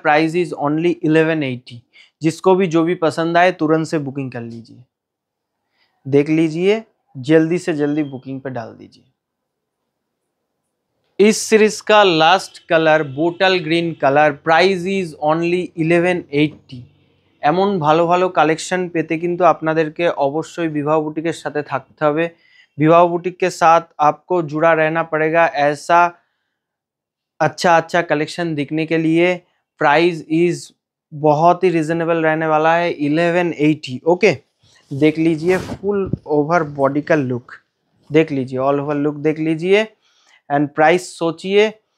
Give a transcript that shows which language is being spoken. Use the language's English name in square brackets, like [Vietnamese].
[English] price is only [Hindi] 1180। जिसको भी जो भी पसंद आए तुरंत से बुकिंग कर लीजिए। देख लीजिए, जल्दी से जल्दी बुकिंग पे डाल दीजिए। इस सीरीज का last colour bottle green colour. [English] Price is only 1180। [Bangla] এমন ভালো ভালো কালেকশন পেতে কিন্তু আপনাদেরকে অবশ্যই বিবাহ বুটিকের সাথে থাকতে হবে। [Hindi] विवाह बुटीक के साथ आपको जुड़ा रहना पड़ेगा। ऐसा अच्छा अच्छा कलेक्शन दिखने के लिए [English] price is [Hindi] बहुत ही रिजनेबल रहने वाला है, 1180। ओके, देख लीजिए फुल ओवर बॉडी का लुक देख लीजिए, ऑल ओवर लुक देख लीजिए एंड प्राइस सोचिए।